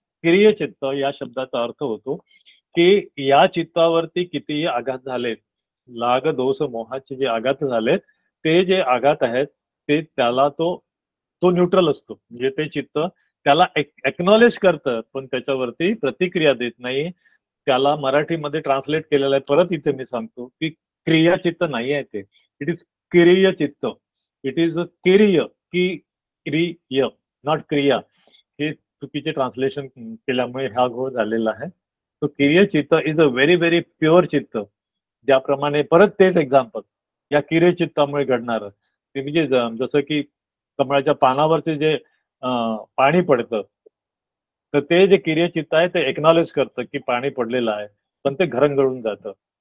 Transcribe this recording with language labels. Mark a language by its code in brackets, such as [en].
[mr] क्रियचित्त या शब्दाचा अर्थ होतो की या चित्तावरती कितीही आघात झालेत, लाग दोष मोहाचे जे आघात झालेत, ते जे आघात आहेत ते त्याला तो न्यूट्रल असतो. म्हणजे ते चित्त त्याला एक्नॉलेज करतं पण त्याच्यावरती प्रतिक्रिया देत नाही. त्याला मराठीमध्ये ट्रान्सलेट केलेलं आहे, परत इथे मी सांगतो की क्रियाचित्त नाही आहे ते, [en] It is किरीय चित्त. It is किरीय, की क्रिय, नॉट क्रिया. [mr] हे चुकीचे ट्रान्सलेशन केल्यामुळे हा घोळ झालेला आहे. तो [en] किरीय चित्त is a very very pure चित्त. [mr] ज्याप्रमाणे परत तेच एक्झाम्पल या किरीय चित्तामुळे घडणार ते म्हणजे जसं की कमळाच्या पानावरचे जे पाणी पडतं, तर ते जे किरीय चित्त आहे ते एक्नॉलेज करतं की पाणी पडलेलं आहे, पण ते घरंगळून जातं.